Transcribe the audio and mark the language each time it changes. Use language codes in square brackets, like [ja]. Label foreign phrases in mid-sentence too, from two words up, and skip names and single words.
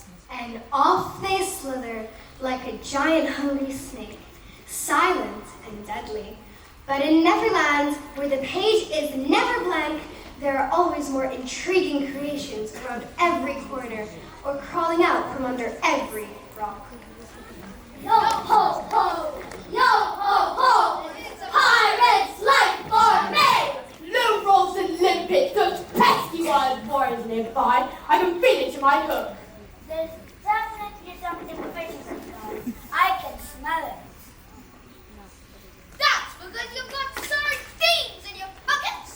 [en] And off they slither like a giant hungry snake, silent and deadly. But in Neverland, where the page is never blank, there are always more intriguing creations around every corner or crawling out from under every rock. Yo ho ho! Yo ho ho! Pirates like for me! Low rolls and limpets, those pesky wild warriors nearby. I can feel it to my hook. There's definitely something fishy inside. I can smell it. That's because you've got sardines in your pockets!